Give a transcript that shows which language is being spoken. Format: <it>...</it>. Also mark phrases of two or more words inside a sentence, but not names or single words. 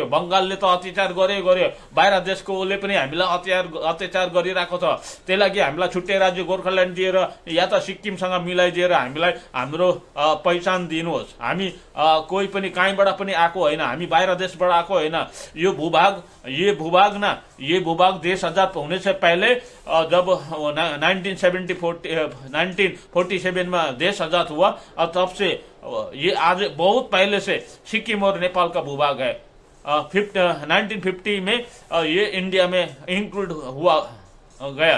<ne>बंगालले त अत्याचार गर्यो, बाहिर देशकोले पनि हामीलाई अत्याचार गरिरहेको छ। त्यही लागि हामीलाई छुट्टै राज्य गोर्खाल्यान्ड दिएर या त सिक्किमसँग मिलाइदिएर हामीलाई हाम्रो पहिचान दिनुहोस्। हामी कोही पनि कहीँबाट पनि आएको होइन, हामी बाहिर देशबाट आएको होइन।</ne> <hi>ये भूभाग देश आजाद होने से पहले जब 1947 में देश आजाद हुआ, और तब से ये आज बहुत पहले से सिक्किम और नेपाल का भूभाग है। 1950 में ये इंडिया में इंक्लूड हुआ गया।</hi>